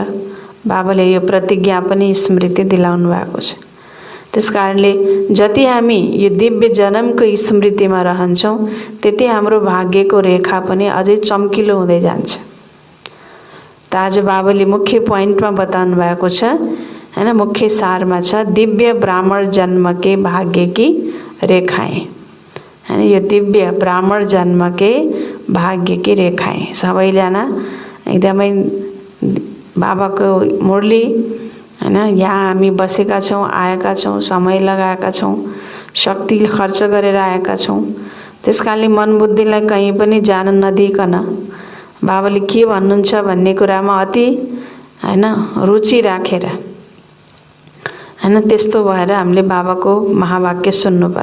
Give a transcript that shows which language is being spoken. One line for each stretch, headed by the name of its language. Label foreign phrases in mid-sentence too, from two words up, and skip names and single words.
Nepali: बाबाले यो प्रतिज्ञा पनि स्मृति दिलाउनु भएको छ। त्यसकारणले जति हामी यो दिव्य जन्मको स्मृतिमा रहन्छौँ त्यति हाम्रो भाग्यको रेखा पनि अझै चम्किलो हुँदै जान्छ। त आज बाबाले मुख्य पोइन्टमा बताउनु भएको छ हैन, मुख्य सारमा छ
Hindi: दिव्य ब्राह्मण जन्म के भाग्य की रेखाएं
Nepali: हैन। यो
Hindi: दिव्य ब्राह्मण जन्म के भाग्य की रेखाएं
Nepali: सबैजना एकदमै बाबाको मुरली हैन, यहाँ हामी बसेका छौँ, आएका छौँ, समय लगाएका छौँ, शक्ति खर्च गरेर आएका छौँ। त्यसकारणले मन बुद्धिलाई कहीँ पनि जान नदिकन बाबाले के भन्नुहुन्छ भन्ने कुरामा अति हैन रुचि राखेर हैन, त्यस्तो भएर हामीले बाबाको महावाक्य सुन्नुपर्छ।